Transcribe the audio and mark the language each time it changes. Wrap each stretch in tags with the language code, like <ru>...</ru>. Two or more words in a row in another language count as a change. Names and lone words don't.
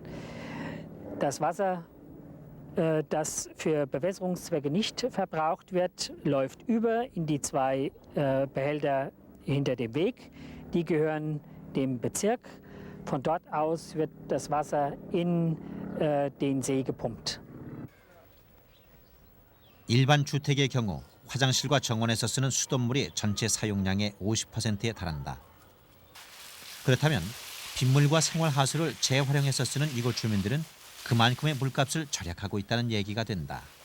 <de>Das Wasser, das für Bewässerungszwecke nicht verbraucht wird, läuft über in die 2 Behälter hinter dem Weg. Die gehören dem Bezirk. Von dort aus wird das Wasser in den See gepumpt.</de> <ko>일반 주택의 경우 화장실과 정원에서 쓰는 수돗물이 전체 사용량의 50%에 달한다. 그렇다면 빗물과 생활하수를 재활용해서 쓰는 이곳 주민들은 그만큼의 물값을 절약하고 있다는 얘기가 된다.</ko>